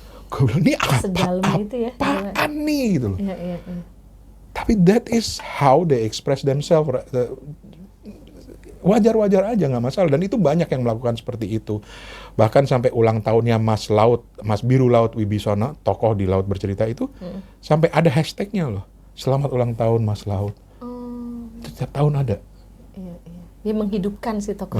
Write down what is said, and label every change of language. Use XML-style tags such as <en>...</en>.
<id>Gue bilang, ini apaan nih gitu loh. Tapi</id> <en>that is how they express themselves.</en> <id>Wajar-wajar aja, nggak masalah. Dan itu banyak yang melakukan seperti itu. Bahkan sampai ulang tahunnya Mas Biru Laut Wibisono, tokoh di Laut Bercerita itu, sampai ada hashtagnya loh. Selamat ulang tahun Mas Laut. itu tiap tahun ada. Iya. Dia menghidupkan si tokoh-tokoh</id>